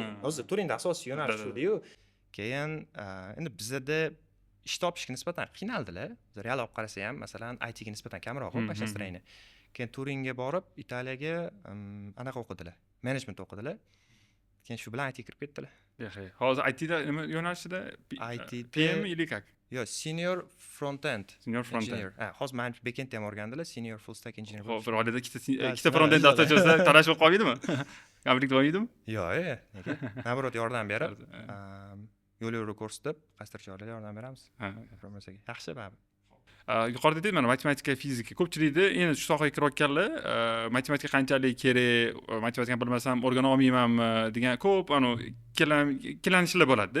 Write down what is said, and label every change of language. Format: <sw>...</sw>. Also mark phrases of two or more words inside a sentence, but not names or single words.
<uz>O'zi Turinda asosiy yo'nalish shu-yu. Keyin endi bizda ish topishga nisbatan qiynaldilar. Real olib qarasa ham, masalan, IT ga nisbatan kamroq mashinastroyeniya. Keyin Turinga borib, Italiyaga anaqa o'qidilar. Management o'qidilar. Keyin shu bilan IT kirib ketdilar. Hozir IT da nima yo'nalishida? IT</uz> <ru>PM или как?</ru> <en>Yo, senior front-end. Senior front-end.</en> <uz>Hozir men back-end ham o'rgandilar,</uz> <en>senior full stack engineer.</en> <uz>Xo'p, bir oilada ikkita front-end dasturchi bo'lsa, talash bo'lib qolmaydimi? Konflikt bo'lmaydimi? Yo'q, nega? Nabrot yordam berib, yo'l yo'l kurs deb, qaysidir joylarga yordam beramiz. Informatsiyaga. Yaxshi baribir. Yuqorida aytdim, mana matematika, fizika. Ko'pchilikda endi shu sohaga kirayotganlar, matematika qanchalik kerak, matematikani bilmasam o'rgana olmaymanmi degan ko'p ikkilanishlar bo'ladi-da.</uz>